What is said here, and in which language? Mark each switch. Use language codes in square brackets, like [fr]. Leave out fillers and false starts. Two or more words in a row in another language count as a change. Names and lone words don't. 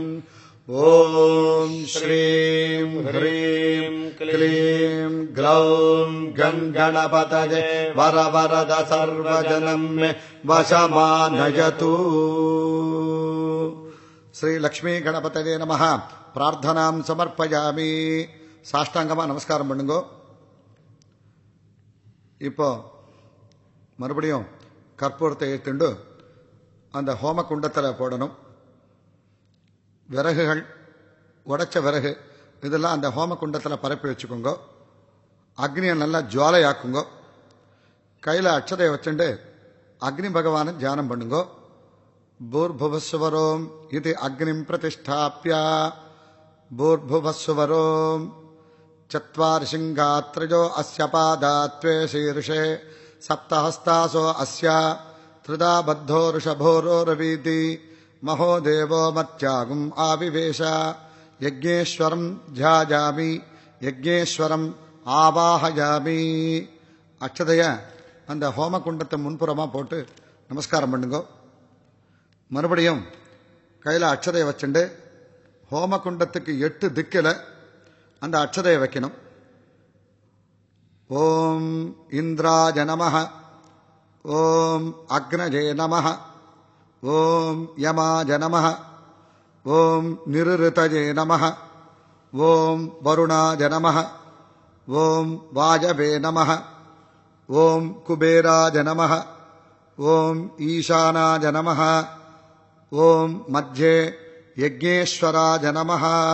[sa] ॐ श्रीं ह्रीं क्लीं ग्लौं गणपतये वरवरद सर्वजनं मे वशमानयतु। श्री लक्ष्मी गणपतये नमः. प्रार्थनां समर्पयामि. [ta] சாஷ்டாங்கமா நமஸ்காரம் பண்ணுங்க. இப்போ மறுபடியும் கற்பூரத்தை ஏற்றுண்டு அந்த ஹோம குண்டத்தில் போடணும். விறகுகள், உடைச்ச விறகு இதெல்லாம் அந்த ஹோம குண்டத்தில் பரப்பி வச்சுக்கோங்க. அக்னியை நல்லா ஜுவாலையாக்குங்க. கையில் அட்சதையை வச்சுட்டு அக்னி பகவானை தியானம் பண்ணுங்க. [sa] பூர்புவஸ்வரோம் இது अग्निं प्रतिष्ठाप्य भूर्भुवस्वरोम् चत्वारिशिङ्गात्रयो अस्य पादात्वे शीर्षे सप्तहस्तासो अस्य त्रिधा बद्धो ऋषभोरोरवीति महो देवो मत्यागुम् आविवेश यज्ञेश्वरम् ध्यायामि यज्ञेश्वरम् ஆவாஹயாமி. [ta] அட்சதைய அந்த ஹோமகுண்டத்தை முன்புறமா போட்டு நமஸ்காரம் பண்ணுங்க. மறுபடியும் கையில் அட்சதையை வச்சுண்டு ஹோமகுண்டத்துக்கு 8 திக்கில் அந்த அட்சதையை வைக்கணும். [sa] ॐ इन्द्राय नमः, ॐ अग्नये नमः, ॐ यमाय नमः, ॐ निरृतये नमः, ॐ वरुणाय नमः, ॐ वायवे नमः, ॐ कुबेराय नमः, ॐ ईशानाय नमः, ॐ मध्ये यज्ञेश्वराय नमः.